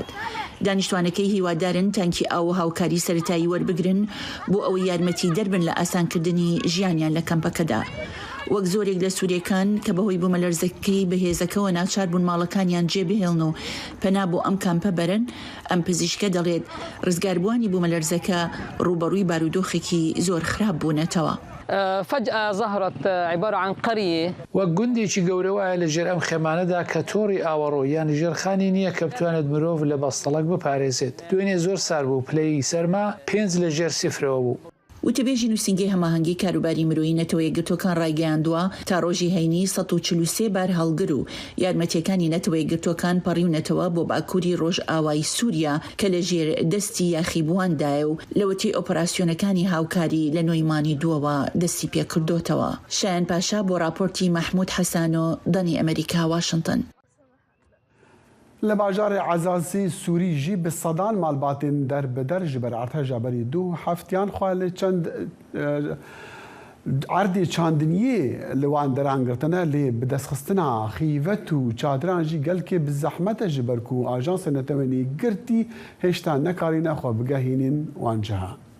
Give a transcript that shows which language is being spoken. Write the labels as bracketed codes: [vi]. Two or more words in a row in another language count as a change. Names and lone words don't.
[ckb] دانیشتوانەکەی هیوادارن تانکی ئاو و هاوکاری سەرەتایی وەربگرن بۆ ئەوەی یارمەتی دەربن لە ئاسانکردنی ژیانیان لە کەمپەکەدا. وەک زۆرێک لە سووریەکان کە بەهۆی بوومەلەرزەکەی بەهێزەکەەوە ناچار بوون ماڵەکانیان جێبهێڵن و پەنا بۆ ئەم کامپە بەرن، ئەم پزیشکە دەڵێت ڕزگاربووانی بوومەلەرزەکە ڕوبەڕووی بارودۆخێکی زۆر خراپ بوونەتەوە. [ar] فجأة ظهرت عبارة عن قرية [ckb] وەک گوندێکی گەورەوەیە لە ژێر ئەم خێمانەدا کە تۆڕی ئاوەڕۆ یان ژێرخانی نییە کە بتوانێت مرۆڤ لە بەستەڵک بپارێزێت. دوێنێ زۆر سار بوو، پلەی سەرما 5 لە ژێر سیفرەوە بوو. وتەبێژی نووسینگەی هەماهەنگی کاروباری مرۆیی نەتەوە یەکگرتوەکان ڕایگەیاندووە تا ڕۆژی هەینی 143 بار هەڵگر و یارمەتیەکانی نەتەوە یەکگرتوەکان پەڕیونەتەوە بۆ باکووری ڕۆژ ئاوای سووریا کە لە ژێر دەستی یاخیبواندایە و لەوەتی ئۆپەراسیۆنەکانی هاوکاری لە نۆیمانی دووەوە دەستی پێکردوتەوە. شایان پاشا بۆ راپۆرتی مەحموود حەسانۆ، دەنی ئەمریکا، واشنگتن. [ku] لە باژارێ عەزازی سووری ژی بە سەدان ماڵباتên دەربەدەر ji ber artêşa berî 2 heftiyan xwe li çend erdê çandiniyê li wan derangirtine lê bi destxistina xîvet û çadiran jî gelkê bi zehmet ji ber ku Ajansê Netewên girtî hêşta nekarîne xwe bigehînin wan ciha.